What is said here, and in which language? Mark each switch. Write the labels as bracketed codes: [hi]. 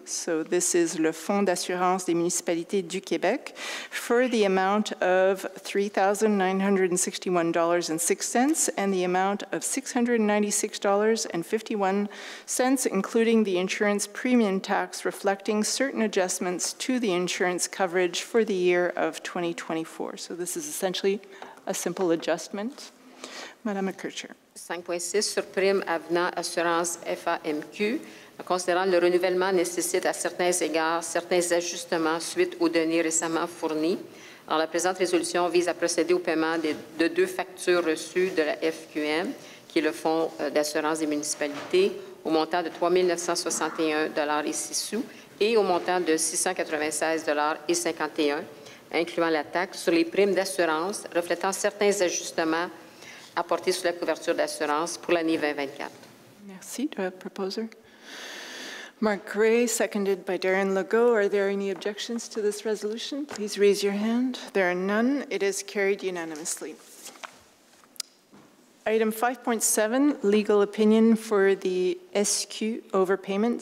[en] So this is le Fonds d'assurance des municipalités du Québec for the amount of $3,961.06 and the amount of $696.51, including the insurance premium tax reflecting certain adjustments to the insurance coverage for the year of 2024. So this is essentially a simple adjustment. Madame McCutcheon. [fr] 5.6 sur prime avenant assurance FAMQ. Considérant le renouvellement nécessite à certains égards certains ajustements suite aux données récemment fournies. Alors, la présente résolution vise à procéder au paiement de 2 factures reçues de la FQM, qui est le Fonds d'assurance des municipalités, au montant de 3 961 et 6 sous et au montant de 696,51 incluant la taxe sur les primes d'assurance, reflétant certains ajustements apportés sur la couverture d'assurance pour l'année 2024. [en] Merci. Do I have a proposer? Mark Gray, seconded by Darren Legault. Are there any objections to this resolution? Please raise your hand. There are none. It is carried unanimously. Item 5.7, legal opinion for the SQ overpayment.